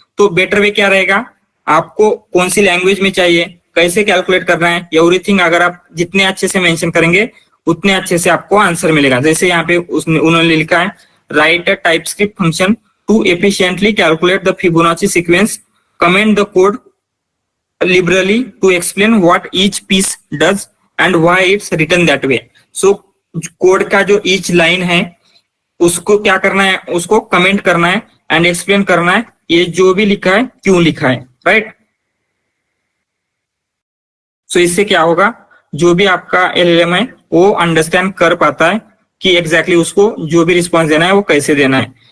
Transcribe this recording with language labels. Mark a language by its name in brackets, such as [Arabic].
[Hindi] तो better way क्या रहेगा, आपको कौन सी लैंग्वेज में चाहिए, कैसे कैलकुलेट करना है, एवरीथिंग अगर आप जितने अच्छे से मेंशन करेंगे, उतने अच्छे से आपको आंसर मिलेगा। जैसे यहाँ पे उन्होंने लिखा है, [English] Write a TypeScript function to efficiently calculate the Fibonacci sequence, comment the code liberally to explain what each piece does and why it's written that way. [Hindi] So code का जो each line है उसको क्या करना है, उसको कमेंट करना है एंड एक्सप्लेन करना है ये जो भी लिखा है क्यों लिखा है, राइट। सो इससे क्या होगा, जो भी आपका एलएलएम है वो अंडरस्टैंड कर पाता है कि एग्जैक्टली उसको जो भी रिस्पॉन्स देना है वो कैसे देना है।